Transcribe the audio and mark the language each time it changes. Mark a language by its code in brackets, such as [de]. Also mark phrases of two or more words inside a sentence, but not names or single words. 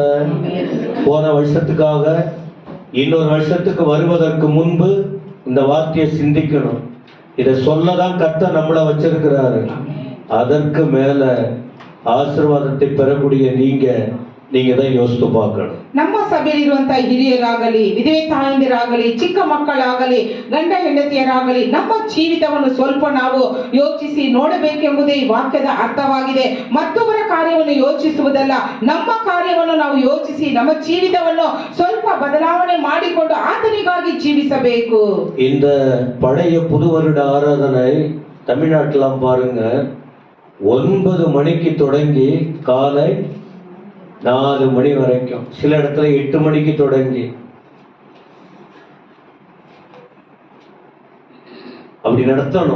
[ta] போன வருஷத்துக்காக இன்னொரு வருஷத்துக்கு வருவதற்கு முன்பு இந்த வார்த்தையை சிந்திக்கணும். இதை சொல்லதான் கர்த்தர் நம்மள வச்சிருக்கிறாரு. அதற்கு மேல ಆಶೀರ್ವಾದத்தை பெறக்கூடிய நீங்க தான் யோசித்து பார்க்கணும். [kn] ನಮ್ಮ ಸಭೆಯಲ್ಲಿರುವಂತಹ ಹಿರಿಯರಾಗಲಿ, ವಿಧವೆ ತಾಯಂದಿರಾಗಲಿ, ಚಿಕ್ಕ ಮಕ್ಕಳಾಗಲಿ, ಗಂಡ ಹೆಂಡತಿಯರಾಗಲಿ ನಮ್ಮ ಜೀವಿತವನ್ನು ಸ್ವಲ್ಪ ನಾವು ಯೋಚಿಸಿ ನೋಡಬೇಕೆಂಬುದೇ ಈ ವಾಕ್ಯದ ಅರ್ಥವಾಗಿದೆ. ಮತ್ತೊಬ್ಬರ ಕಾರ್ಯವನ್ನು ಯೋಚಿಸುವುದಲ್ಲ, ನಮ್ಮ ಕಾರ್ಯವನ್ನು ನಾವು ಯೋಚಿಸಿ ನಮ್ಮ ಜೀವಿತವನ್ನು ಸ್ವಲ್ಪ ಬದಲಾವಣೆ ಮಾಡಿಕೊಂಡು ಆತನಿಗಾಗಿ ಜೀವಿಸಬೇಕು. [ta] இந்த பழைய புது வருட ஆராதனை தமிழ்நாட்டிலாம் பாருங்க, 9 மணிக்கு தொடங்கி காலை 4 மணி வரைக்கும், சில இடத்துல 8 மணிக்கு தொடங்கி அப்படி நடத்தணும்.